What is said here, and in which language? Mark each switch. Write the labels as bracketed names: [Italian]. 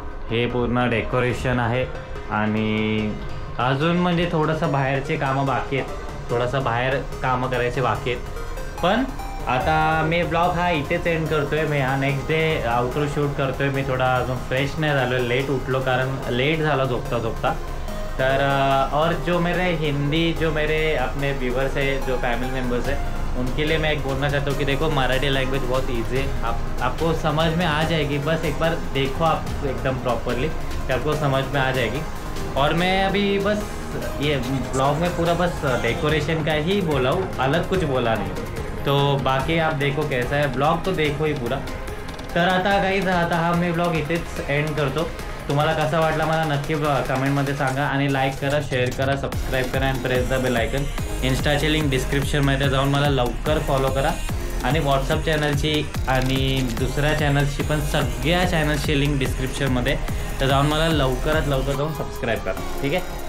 [Marathi] हे पूर्ण डेकोरेशन आहे आणि अजून म्हणजे थोडंसं बाहेरचे कामं बाकी आहेत, थोडंसं बाहेर कामं करायचे बाकी आहेत. पण आता मी ब्लॉग हा इथेच एंड करतो आहे. मी हा नेक्स्ट डे आउटरो शूट करतो आहे. मी थोडा अजून फ्रेश नाही झालो, लेट उठलो कारण लेट झाला झोपता झोपता. [Hindi] तर और जो मेरे अपने व्यूवर्स है, जो फैमिली मेम्बर्स है, उनके लिए मैं एक बोलना चाहता हूँ कि देखो मराठी लैंग्वेज बहुत ईजी है, आपको समझ में आ जाएगी. बस एक बार देखो आप एकदम प्रॉपरली, कि आपको समझ में आ जाएगी. और मैं अभी बस ये ब्लॉग में पूरा बस डेकोरेशन का ही बोला हूँ, अलग कुछ बोला नहीं. तो बाकी आप देखो कैसा है ब्लॉग, तो देखो ही पूरा. [Marathi] तर आता काहीच आता हा मी ब्लॉग इथेच एंड करतो. तुम्हाला कसा वाटला मला नक्की कमेंटमध्ये सांगा आणि लाईक करा, शेअर करा, सबस्क्राईब करा आणि [English] Press the bell icon. [Marathi] इन्स्टाची link डिस्क्रिप्शनमध्ये जाऊन मला लवकर फॉलो करा आणि व्हॉट्सअप चॅनलची आणि दुसऱ्या चॅनल्सची पण सगळ्या चॅनल्सची लिंक डिस्क्रिप्शनमध्ये, तर जाऊन मला लवकरात लवकर जाऊन सबस्क्राईब करा. ठीक आहे.